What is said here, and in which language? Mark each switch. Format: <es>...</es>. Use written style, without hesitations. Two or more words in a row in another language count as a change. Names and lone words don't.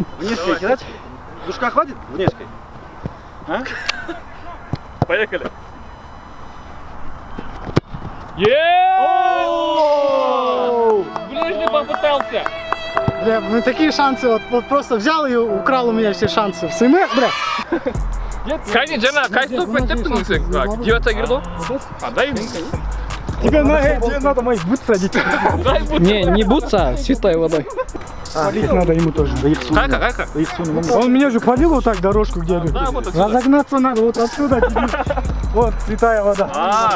<ru>Внешкой кидать? Душка хватит? Внешкой. А? Поехали! Ближний попытался! Бля, ну такие шансы, вот просто взял и украл у меня все шансы. В СМ, бля.</ru> <tr>Kanka Cana kaç top attın sen? Gidiyorsa girdi o.</tr> <ru>Дай ему. Тебе надо моих бут садить. Не бутса, а святой водой. Полить надо ему тоже. Кайка. Он меня же полил вот так дорожку, где разогнаться надо, вот отсюда. Вот, святая вода.</ru>